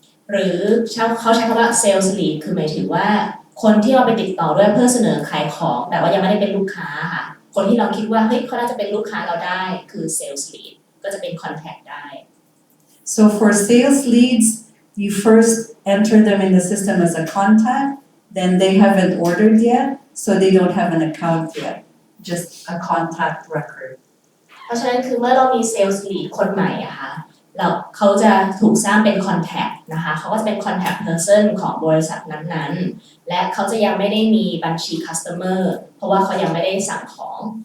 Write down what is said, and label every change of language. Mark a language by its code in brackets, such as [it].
[th] หรือเขาใช้คำว่า sales lead คือหมายถึงว่าคนที่เราไปติดต่อด้วยเพื่อเสนอขายของแต่ว่ายังไม่ได้เป็นลูกค้าค่ะคนที่เราคิดว่าเฮ้ยเขาน่าจะเป็นลูกค้าเราได้คือ sales lead ก็จะเป็น contact ได้ [en] So for sales leads, you first enter them in the system as a contact, then they haven't ordered yet, so they don't have an account yet, just a contact record. [th] เพราะฉะนั้นคือเมื่อเรามี sales lead คนใหม่อะค่ะเขาจะถูกสร้างเป็น contact นะคะเขาก็จะเป็น contact person ของบริษัทนั้นๆและเขาจะยังไม่ได้มีบัญชี customer เพราะว่าเขายังไม่ได้สั่งของ